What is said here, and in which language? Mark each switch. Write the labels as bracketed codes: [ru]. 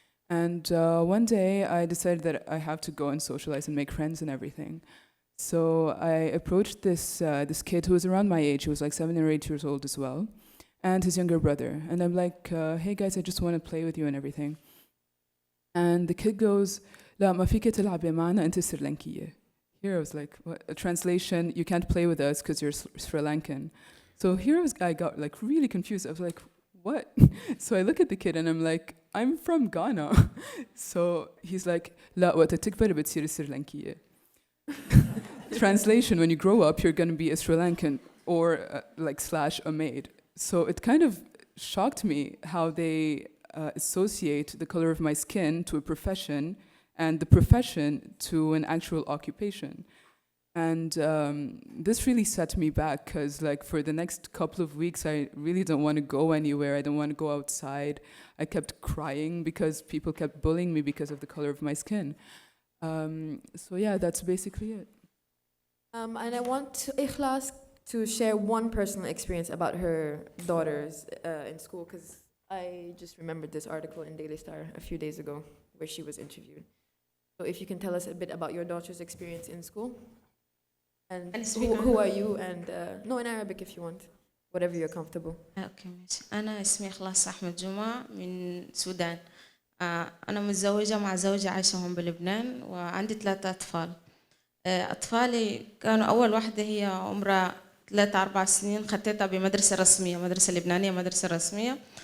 [en] And one day I decided that I have to go and socialize and make friends and everything. So I approached this kid who was around my age. He was like 7 or 8 years old as well, and his younger brother. And I'm like, hey guys, I just want to play with you and everything. And the kid goes, [ar] لا ما فيك تلعبي معنا أنت سريلانكية. [en] Here I was like, what? A translation, you can't play with us because you're Sri Lankan. So here I got like really confused. I was like, what? So I look at the kid and I'm like, I'm from Ghana. So he's like, [ar] لا وقت تكبر بتصير سريلانكية. [en] Translation, when you grow up, you're going to be a Sri Lankan or / a maid. So it kind of shocked me how they associate the color of my skin to a profession and the profession to an actual occupation. And this really set me back because for the next couple of weeks, I really don't want to go anywhere. I don't want to go outside. I kept crying because people kept bullying me because of the color of my skin. So yeah, that's basically it. And I want Ichlas to share one personal experience about her daughters in school, because I just remembered this article in Daily Star a few days ago where she was interviewed. So if you can tell us a bit about your daughter's experience in school. And who are you? And no, in Arabic if you want, whatever you're comfortable. [ar] اوكي ماشي. أنا اسمي إخلاص أحمد جمعة من السودان. أنا متزوجة مع زوجي عايشة هون بلبنان وعندي 3 أطفال. أطفالي كانوا أول واحدة هي عمرها 3-4 سنين، خدتها بمدرسة رسمية، مدرسة لبنانية، مدرسة رسمية.